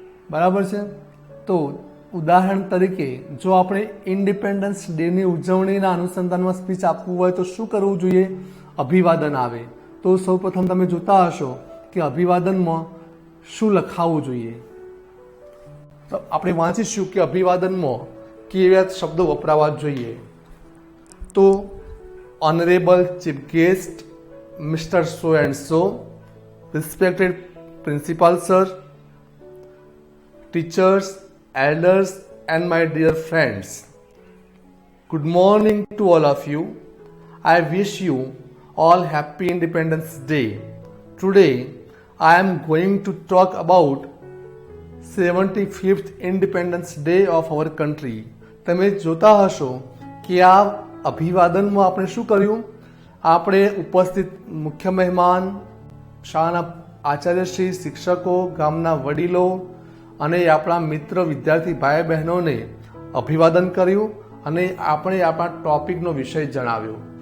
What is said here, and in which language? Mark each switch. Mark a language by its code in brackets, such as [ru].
[gu] બરાબર છે? તો ઉદાહરણ તરીકે જો આપણે ઇન્ડિપેન્ડન્સ ડેની ઉજવણીના અનુસંધાનમાં સ્પીચ આપવું હોય તો શું કરવું જોઈએ? અભિવાદન આવે. તો સૌ પ્રથમ તમે જોતા હશો કે અભિવાદનમાં શું લખાવવું જોઈએ. તો આપણે વાંચીશું કે અભિવાદનમાં કેવા શબ્દો વપરાવા જોઈએ. [en] તો Honorable Chief Guest, Mr. So and so, respected Principal Sir, teachers, elders and my dear friends. Good morning to all of you. I wish you all happy Independence Day. Today I am going to talk about 75th Independence Day of our country. [gu] તમે જોતા હશો કે આ અભિવાદનમાં આપણે શું કર્યું? આપણે ઉપસ્થિત મુખ્ય મહેમાન, શાળાના આચાર્યશ્રી, શિક્ષકો, ગામના વડીલો અને આપણા મિત્ર વિદ્યાર્થી ભાઈ બહેનોને અભિવાદન કર્યું અને આપણે આપણા ટોપિકનો વિષય જણાવ્યો.